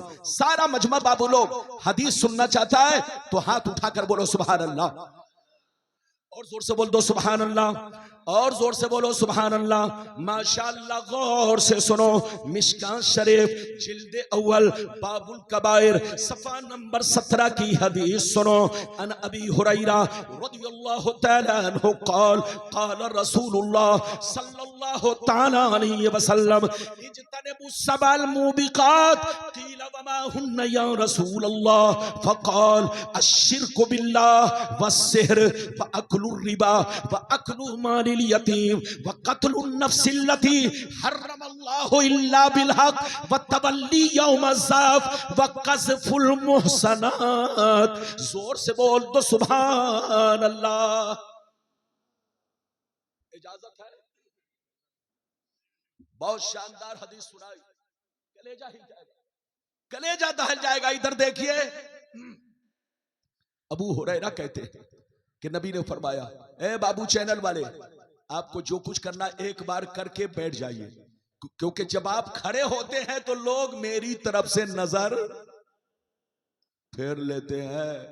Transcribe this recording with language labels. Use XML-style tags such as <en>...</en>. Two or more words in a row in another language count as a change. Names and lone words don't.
<hi>सारा मजमा बाबू लोग हदीस सुनना चाहता है तो हाथ उठाकर बोलो</hi> <ar>سبحان الله,</ar> <hi>और जोर से बोल दो</hi> <ar>سبحان الله,</ar> <hi>और जोर से बोलो</hi> <ar>سبحان الله.</ar> <hi>माशाअल्लाह, गौर से सुनो। मिशकात शरीफ जिल्द अव्वल बाबुल कबाइर सफा नंबर 17 की हदीस सुनो।</hi> <ar>عن أبي هريرة رضي الله تعالى عنه قال قال رسول الله صلى الله تعالى عليه وسلم اجتنبوا السبع الموبقات قيل وما هن يا رسول الله فقال الشرك بالله والسحر وأكل الربا وأكل مال اليتيم وقتل النفس التي حرم الله الله إلا بالحق والتولي يوم الزحف وقذف المحصنات.</ar> <hi>जोर से बोल दो</hi> <ar>سبحان الله.</ar> <hi>इजाजत है? बहुत शानदार हदीस सुनाई, कलेजा हिल जाएगा, कलेजा दहल जाएगा। इधर देखिए, अबू हुरैरा कहते हैं कि नबी ने फरमाया, ए बाबू चैनल वाले, आपको जो कुछ करना एक बार करके बैठ जाइए, क्योंकि जब आप खड़े होते हैं तो लोग मेरी तरफ से नजर फेर लेते हैं।</hi>